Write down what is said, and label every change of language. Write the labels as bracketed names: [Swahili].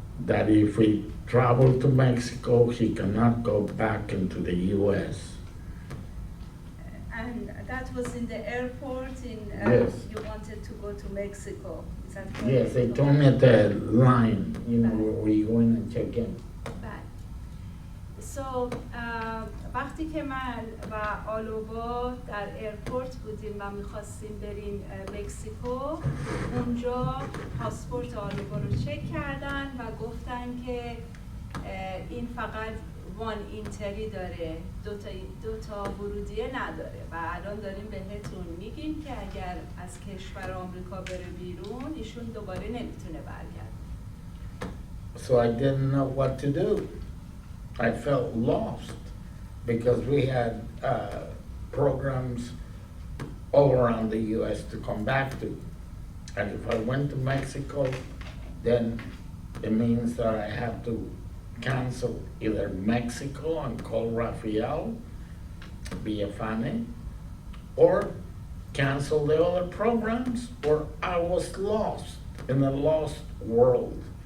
[English] That if we travel to Mexico, he cannot go back into the US. And that was in the airport in Yes. You wanted to go to Mexico. Is that correct? Yes, they told me at the line, you know, where you go in and check in. [Persian] So وقتی که من و آلوبا در ایرپورت بودیم و میخواستیم بریم مکزیکو اونجا پاسپورت آلوبا رو چک کردن و گفتن که این فقط وان اینتری داره، دو تا ورودیه نداره و الان داریم بهتون میگیم که اگر از کشور آمریکا بره بیرون ایشون دوباره نمیتونه برگرده. [English] So I didn't know what to do. I felt lost because we had programs all around the U.S. to come back to. And if I went to Mexico, then it means that I have to cancel either Mexico and call Rafael via FANE, or cancel the other programs, or I was lost in a lost world.